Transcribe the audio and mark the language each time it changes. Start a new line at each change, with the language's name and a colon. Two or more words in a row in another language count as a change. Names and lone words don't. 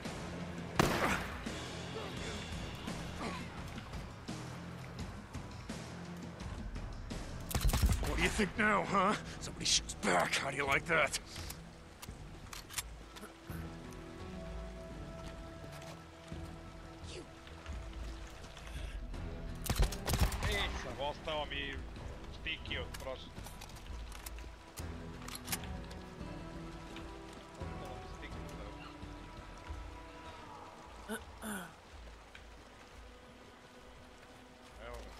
English: What do you think now, huh? Somebody shoots back. How do you like that?
Serbian: Sam ostao mi stiki od prošle. Evo ga.